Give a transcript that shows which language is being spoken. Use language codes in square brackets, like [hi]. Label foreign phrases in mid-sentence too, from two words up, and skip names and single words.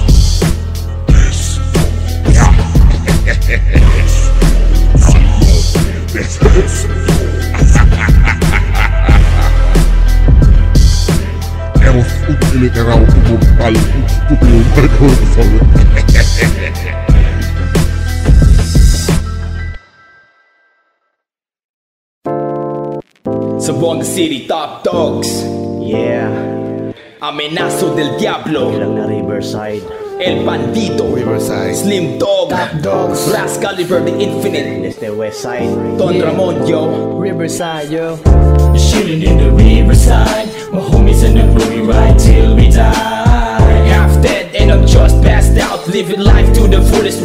[es] Hemos utilizado como tal un recurso. [en] Zamboanga City Top Dogz. Yeah. Amenazo del Diablo. Ilang na Riversde. El Bandido. Riversde. Slim Dog. Top Dogz. Rascal Riversde Infinite. It's the West Side. Don Ramon, yo. Riverside, yo. Chillin' in the riverside. My homies in the crew, we ride till we die. Half dead and I'm just passed out. Living life to the fullest.